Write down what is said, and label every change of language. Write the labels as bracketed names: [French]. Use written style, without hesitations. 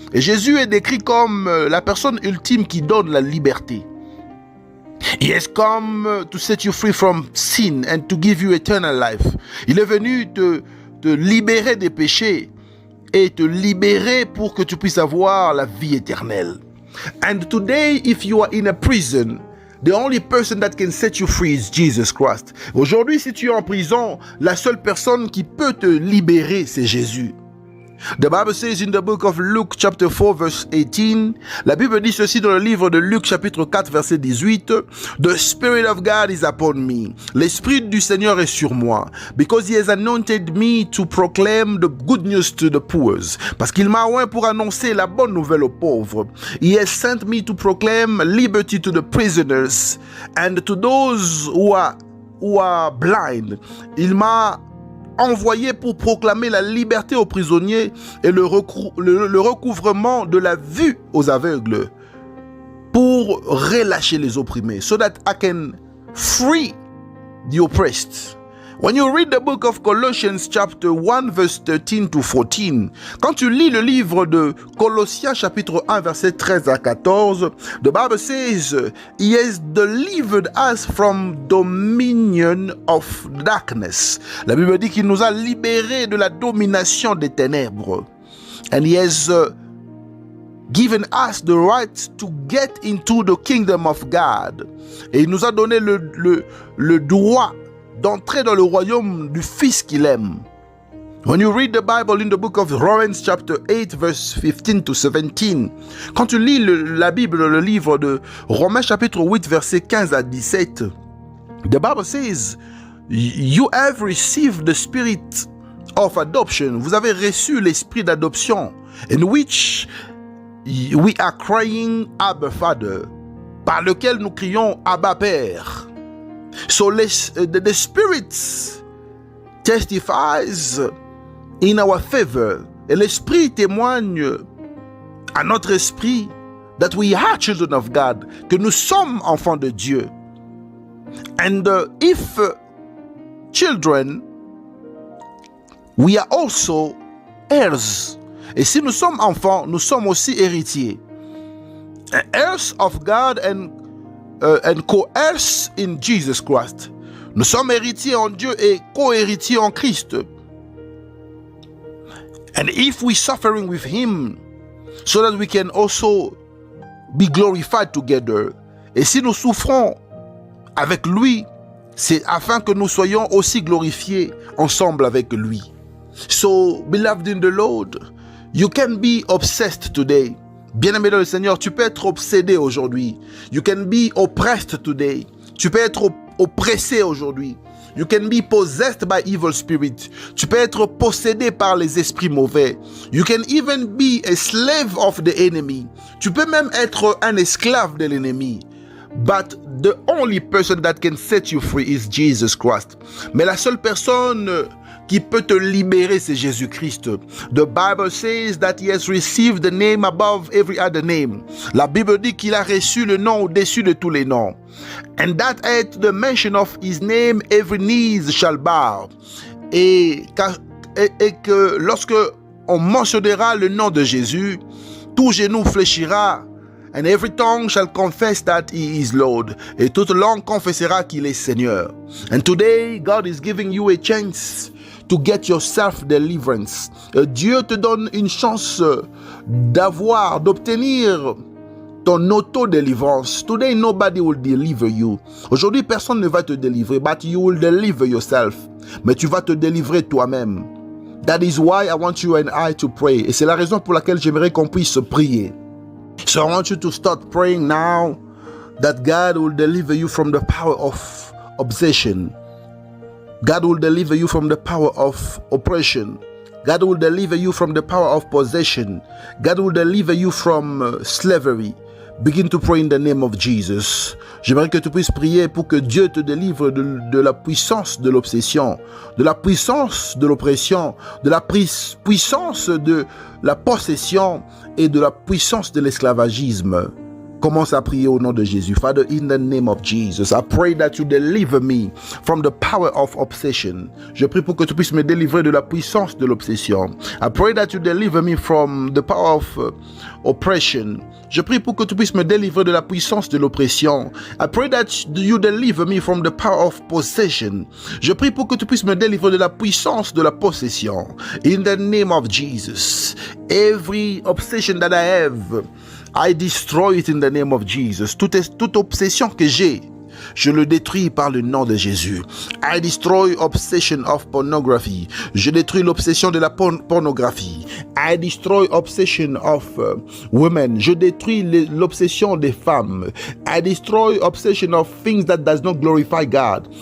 [French] Et Jésus est décrit comme la personne ultime qui donne la liberté. [English] He has come to set you free from sin and to give you eternal life. [French] Il est venu te libérer des péchés et te libérer pour que tu puisses avoir la vie éternelle. [English] And today, if you are in a prison, the only person that can set you free is Jesus Christ. [French] Aujourd'hui, si tu es en prison, la seule personne qui peut te libérer, c'est Jésus. [English] The Bible says in the book of Luke chapter 4 verse 18, [French] la Bible dit ceci dans le livre de Luc chapitre 4 verset 18, [English] The Spirit of God is upon me. [French] L'Esprit du Seigneur est sur moi. [English] Because he has anointed me to proclaim the good news to the poor. [French] Parce qu'il m'a oint pour annoncer la bonne nouvelle aux pauvres. [English] He has sent me to proclaim liberty to the prisoners and to those who are blind. [French] Il m'a envoyé pour proclamer la liberté aux prisonniers et le recouvrement de la vue aux aveugles, pour relâcher les opprimés, [English] so that I can free the oppressed. When you read the book of Colossians chapter 1 verse 13 to 14, [French] quand tu lis le livre de Colossiens chapitre 1 verset 13 à 14, [English] the Bible says, He has delivered us from dominion of darkness. [French] La Bible dit qu'il nous a libérés de la domination des ténèbres. [English] And He has given us the right to get into the kingdom of God. [French] Et il nous a donné le droit d'entrer dans le royaume du Fils qu'il aime. [English] When you read the Bible in the book of Romans chapter 8 verse 15 to 17, [French] quand tu lis la Bible, le livre de Romains chapitre 8 verset 15 à 17, [English] the Bible says, you have received the spirit of adoption. [French] Vous avez reçu l'esprit d'adoption, [English] in which we are crying Abba Father, [French] par lequel nous crions Abba Père. [English] So the Spirit testifies in our favor. [French] Et l'Esprit témoigne à notre esprit [English] that we are children of God, [French] que nous sommes enfants de Dieu. [English] And if children, we are also heirs. [French] Et si nous sommes enfants, nous sommes aussi héritiers. [English] Heirs of God and co-heirs in Jesus Christ. [French] Nous sommes héritiers en Dieu et co-héritiers en Christ. [English] And if we suffering with Him, so that we can also be glorified together. [French] Et si nous souffrons avec lui, c'est afin que nous soyons aussi glorifiés ensemble avec lui. [English] So, beloved in the Lord, you can be obsessed today. [French] Bien-aimé dans le Seigneur, tu peux être obsédé aujourd'hui. [English] You can be oppressed today. [French] Tu peux être oppressé aujourd'hui. [English] You can be possessed by evil spirit. [French] Tu peux être possédé par les esprits mauvais. [English] You can even be a slave of the enemy. [French] Tu peux même être un esclave de l'ennemi. [English] But the only person that can set you free is Jesus Christ. [French] Mais la seule personne qui peut te libérer, c'est Jésus-Christ. [English] The Bible says that He has received the name above every other name. [French] La Bible dit qu'il a reçu le nom au-dessus de tous les noms. [English] And that at the mention of His name, every knee shall bow. [French] Et que lorsque on mentionnera le nom de Jésus, tout genou fléchira. [English] And every tongue shall confess that He is Lord. [French] Et toute langue confessera qu'il est Seigneur. [English] And today, God is giving you a chance to get your self-deliverance. [French] Dieu te donne une chance d'obtenir ton auto-délivrance. [English] Today, nobody will deliver you. [French] Aujourd'hui, personne ne va te délivrer, [English] but you will deliver yourself. [French] Mais tu vas te délivrer toi-même. [English] That is why I want you and I to pray. [French] Et c'est la raison pour laquelle j'aimerais qu'on puisse prier. [English] So I want you to start praying now that God will deliver you from the power of obsession. God will deliver you from the power of oppression. God will deliver you from the power of possession. God will deliver you from slavery. Begin to pray in the name of Jesus. [French] J'aimerais que tu puisses prier pour que Dieu te délivre de la puissance de l'obsession, de la puissance de l'oppression, de la puissance de la possession et de la puissance de l'esclavagisme. Commence à prier au nom de Jésus. [English] Father, in the name of Jesus, I pray that you deliver me from the power of obsession. [French] Je prie pour que tu puisses me délivrer de la puissance de l'obsession. [English] I pray that you deliver me from the power of oppression. [French] Je prie pour que tu puisses me délivrer de la puissance de l'oppression. [English] I pray that you deliver me from the power of possession. [French] Je prie pour que tu puisses me délivrer de la puissance de la possession. [English] In the name of Jesus, every obsession that I have, I destroy it in the name of Jesus. [French] Toute obsession que j'ai, je le détruis par le nom de Jésus. [English] I destroy obsession of pornography. [French] Je détruis l'obsession de la pornographie. [English] I destroy obsession of women. [French] Je détruis l'obsession des femmes. [English] I destroy obsession of things that does not glorify God.